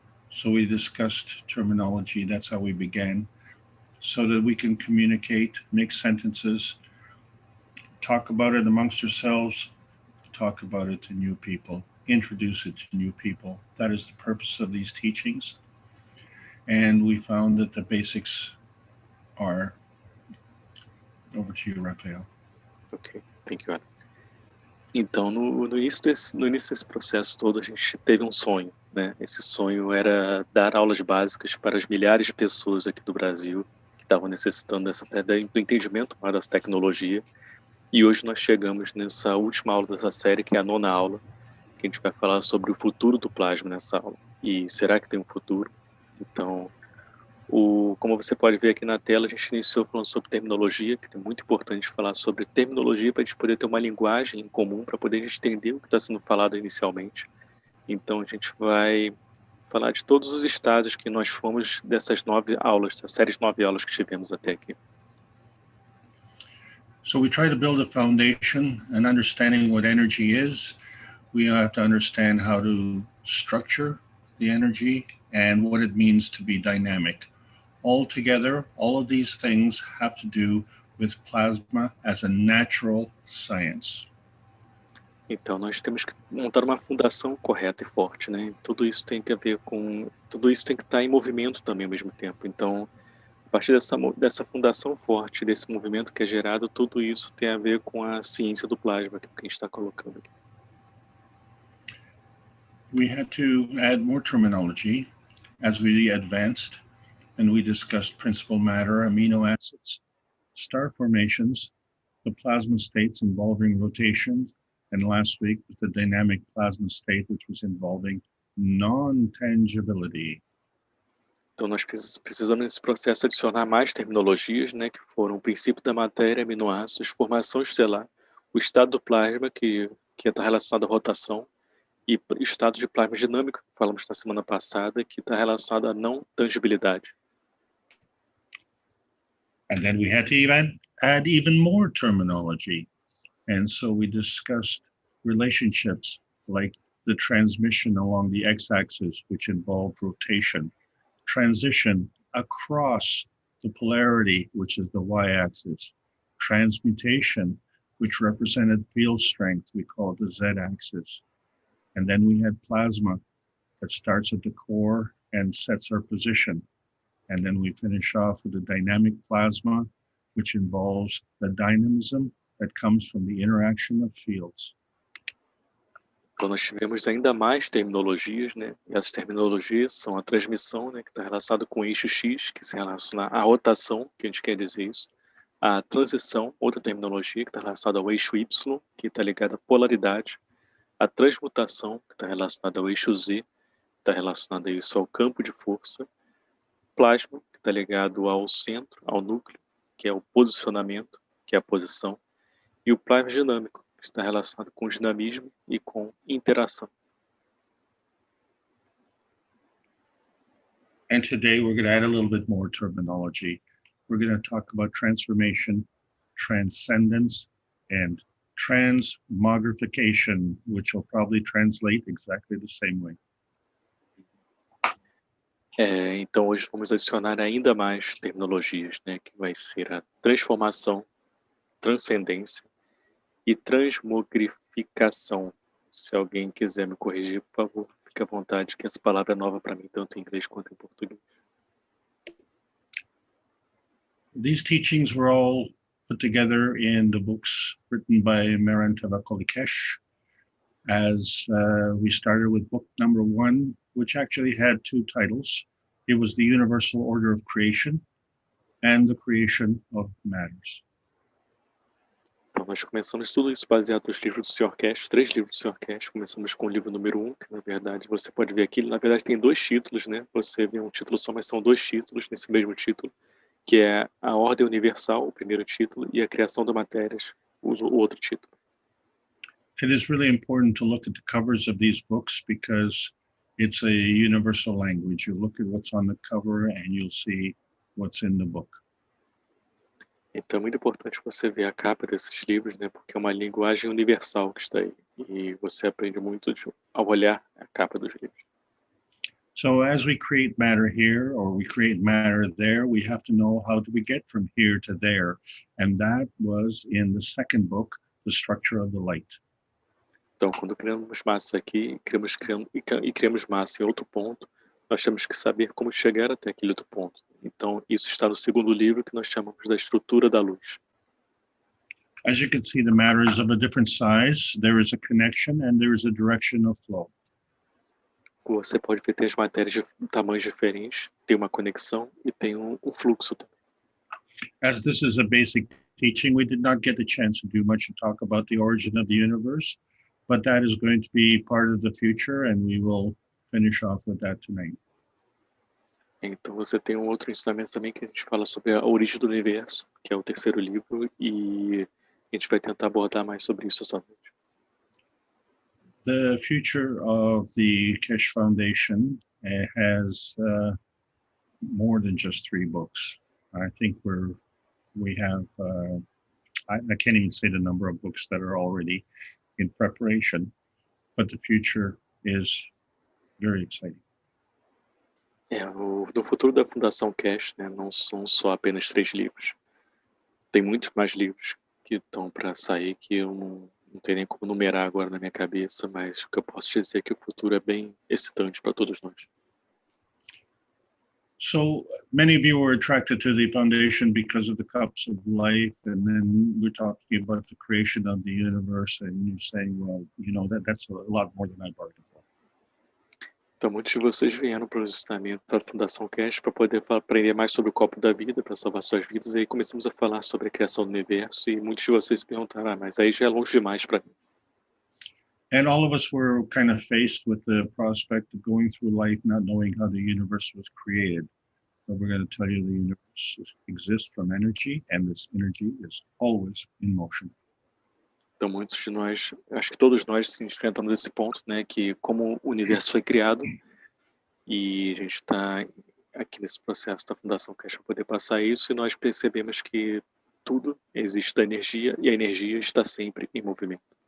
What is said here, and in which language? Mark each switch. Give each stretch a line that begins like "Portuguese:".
English: So we discussed terminology. That's how we began, so that we can communicate, make sentences, talk about it amongst ourselves, talk about it to new people, introduce it to new people. That is the purpose of these teachings. And we found that the basics are... Over to you, Rafael. Ok, thank you, Ana.
Portuguese: Então, no início desse processo todo, a gente teve um sonho, né? Esse sonho era dar aulas básicas para as milhares de pessoas aqui do Brasil que estavam necessitando do entendimento dessa tecnologia. E hoje nós chegamos nessa última aula dessa série, que é a 9ª aula, que a gente vai falar sobre o futuro do plasma nessa aula. E será que tem um futuro? Então, como você pode ver aqui na tela, a gente iniciou falando sobre terminologia, que é muito importante falar sobre terminologia para a gente poder ter uma linguagem em comum, para poder a gente entender o que está sendo falado inicialmente. Então, a gente vai falar de todos os estágios que nós fomos dessas 9 aulas, das séries 9 aulas que tivemos até aqui.
English: So we try to build a foundation and understanding what energy is. We have to understand how to structure the energy and what it means to be dynamic. Altogether, all of these things have to do with plasma as a natural science.
Portuguese: Então, nós temos que montar uma fundação correta e forte, né? Tudo isso tem que estar em movimento também ao mesmo tempo. Então, a partir dessa fundação forte, desse movimento que é gerado, tudo isso tem a ver com a ciência do plasma, que a gente está colocando aqui.
English: We had to add more terminology as we advanced, and we discussed principal matter, amino acids, star formations, the plasma states involving rotation, and last week was the dynamic plasma state, which was involving non-tangibility.
Portuguese: Então, nós precisamos nesse processo adicionar mais terminologias, né, que foram o princípio da matéria, aminoácidos, formação estelar, o estado do plasma, que está relacionado à rotação, e estado de plasma dinâmico, que falamos na semana passada, que está relacionado à não tangibilidade.
English: And then we had to add even more terminology. And so we discussed relationships like the transmission along the x-axis, which involved rotation, transition across the polarity, which is the y-axis, transmutation, which represented field strength, we call it the z-axis. And then we had plasma that starts at the core and sets our position. And then we finish off with the dynamic plasma, which involves the dynamism that comes from the interaction of fields.
Portuguese: Então, nós tivemos ainda mais terminologias, né? E essas terminologias são a transmissão, né, que está relacionada com o eixo X, que se relaciona à rotação, que a gente quer dizer isso. A transição, outra terminologia, que está relacionada ao eixo Y, que está ligada à polaridade. A transmutação, que está relacionada ao eixo Z, está relacionada a isso ao campo de força. Plasma, que está ligado ao centro, ao núcleo, que é o posicionamento, que é a posição. E o plasma dinâmico, que está relacionado com dinamismo e com interação.
English: And today we're going to add a little bit more terminology. We're going to talk about transformation, transcendence, and transmogrification, which will probably translate exactly the same way.
Portuguese: Então hoje vamos adicionar ainda mais terminologias, né, que vai ser a transformação, transcendência e transmogrificação. Se alguém quiser me corrigir, por favor, fique à vontade, que essa palavra é nova para mim, tanto em inglês quanto em português.
English: These teachings were all put together in the books written by Ethos da Keshe, as we started with book number 1, which actually had 2 titles. It was the Universal Order of Creation and the Creation of Matters.
Portuguese: Então nós começamos tudo isso baseado nos livros do Sr. Keshe, 3 livros do Sr. Keshe. Começamos com o livro número 1, que na verdade você pode ver aqui, na verdade tem 2 títulos, né? Você vê um título só, mas são 2 títulos nesse mesmo título, que é a Ordem Universal, o primeiro título, e a Criação de Matérias, o outro título.
English: It is really important to look at the covers of these books because it's a universal language. You look at what's on the cover and you'll see what's in the book.
Portuguese: Então é muito importante você ver a capa desses livros, né? Porque é uma linguagem universal que está aí. E você aprende muito ao olhar a capa dos livros.
English: So as we create matter here or we create matter there, we have to know how do we get from here to there. And that was in the second book, The Structure of the Light.
Portuguese: Então, quando criamos massa aqui e criamos massa em outro ponto, nós temos que saber como chegar até aquele outro ponto. Então, isso está no segundo livro, que nós chamamos da estrutura da luz.
English: As you can see, the matter is of a different size. There is a connection and there is a direction of flow.
Portuguese: Você pode ver, tem as matérias de tamanhos diferentes, tem uma conexão e tem um fluxo também.
English: As this is a basic teaching, we did not get the chance to do much to talk about the origin of the universe, but that is going to be part of the future and we will finish off with that tonight.
Portuguese: Então você tem um outro ensinamento também que a gente fala sobre a origem do universo, que é o terceiro livro, e a gente vai tentar abordar mais sobre isso essa noite.
English: The future of the Keshe Foundation has more than just 3 books. I think we have, I can't even say the number of books that are already in preparation, but the future is very exciting.
Portuguese: No Futuro da Fundação Keshe, né, não são só apenas 3 livros. Tem muitos mais livros que estão para sair, que eu não tenho nem como numerar agora na minha cabeça, mas o que eu posso dizer é que o futuro é bem excitante para todos nós.
English: So many of you were attracted to the foundation because of the cups of life, and then we're talking about the creation of the universe, and you're saying, well, you know, that's a lot more than I bargained for.
Portuguese: Então, muitos de vocês vieram para o ensinamento da Fundação Keshe para poder aprender mais sobre o copo da vida, para salvar suas vidas, e aí começamos a falar sobre a criação do universo, e muitos de vocês perguntaram, mas aí já é longe demais para mim.
English: And all of us were kind of faced with the prospect of going through life not knowing how the universe was created. but we're going to tell you the universe exists from energy, and this energy is always in motion.
Portuguese: Então, muitos de nós, acho que todos nós se enfrentamos esse ponto, né, que como o universo foi criado, e a gente está aqui nesse processo da Fundação Keshe para poder passar isso, e nós percebemos que tudo existe da energia, e a energia está sempre em movimento.